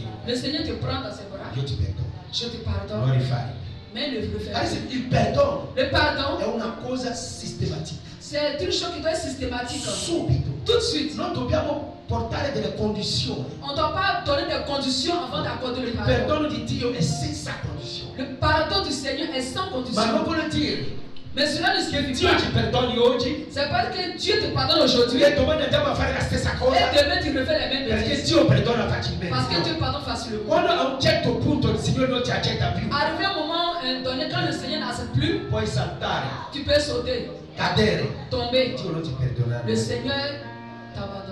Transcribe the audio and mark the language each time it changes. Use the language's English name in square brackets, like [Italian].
[French] Le Seigneur te prend dans ses bras. [Italian] Io ti perdono. [French] Je te [Italian] Non [French] pardonne. [Italian] rifare. [French] Mais ne le fais pas. [Italian] Adesso il perdono [French] Le pardon, [Italian] è una cosa sistematica. [French] c'est une chose qui doit être systématique. [Italian] Subito. [French] Tout de suite. [Italian] Non dobbiamo portare delle condizioni. [French] On ne doit pas donner des conditions avant d'accorder le [Italian] Il [French] pardon. [Italian] perdono di Dio è senza condizioni. [French] Le pardon du Seigneur est sans [Italian] Ma non [French] condition. [Italian] vuole dire [French] Mais cela ne signifie [Italian] Dio [French] pas. [Italian] ti perdoni oggi [French] C'est parce que Dieu te pardonne aujourd'hui. [Italian] e domani andiamo a fare la stessa cosa, [French] Et demain tu refais les mêmes [Italian] perché [French] bêtises. [Italian] Dio perdona facilmente. [French] Parce que Dieu pardonne facilement. [Italian] Quando a un certo punto il Signore non ti accetta più, [French] Arrivé un moment donné, quand le Seigneur n'accepte plus, [Italian] puoi saltare, [French] tu peux sauter, [Italian] cadere, [French] tomber. [Italian] Dio non ti perdona. [French] Le Seigneur t'abandonne.